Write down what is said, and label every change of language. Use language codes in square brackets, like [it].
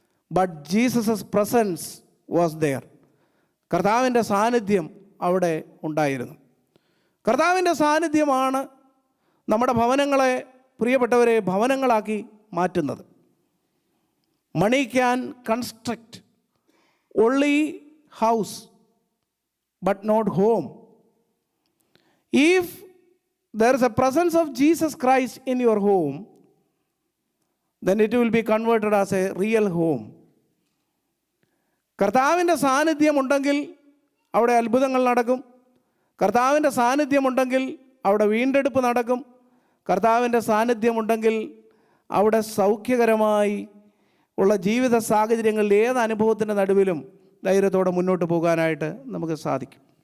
[en] But Jesus presence was there. [ml] കർത്താവിൻ്റെ സാന്നിധ്യം അവിടെ ഉണ്ടായിരുന്നു. കർത്താവിൻ്റെ സാന്നിധ്യമാണ് നമ്മുടെ ഭവനങ്ങളെ, പ്രിയപ്പെട്ടവരെ, ഭവനങ്ങളാക്കി മാറ്റുന്നത്. [en] Money can construct only house but not home. If there is a presence of Jesus Christ in your home, then it will be converted as a real home. [ml] കർത്താവിൻ്റെ സാന്നിധ്യമുണ്ടെങ്കിൽ അവിടെ അത്ഭുതങ്ങൾ നടക്കും. കർത്താവിൻ്റെ സാന്നിധ്യമുണ്ടെങ്കിൽ അവിടെ വീണ്ടെടുപ്പ് നടക്കും. കർത്താവിൻ്റെ സാന്നിധ്യമുണ്ടെങ്കിൽ അവിടെ സൗഖ്യകരമായി ഉള്ള ജീവിത സാഹചര്യങ്ങളിൽ ഏത് അനുഭവത്തിൻ്റെ നടുവിലും ധൈര്യത്തോടെ മുന്നോട്ട് പോകാനായിട്ട് നമുക്ക് സാധിക്കും.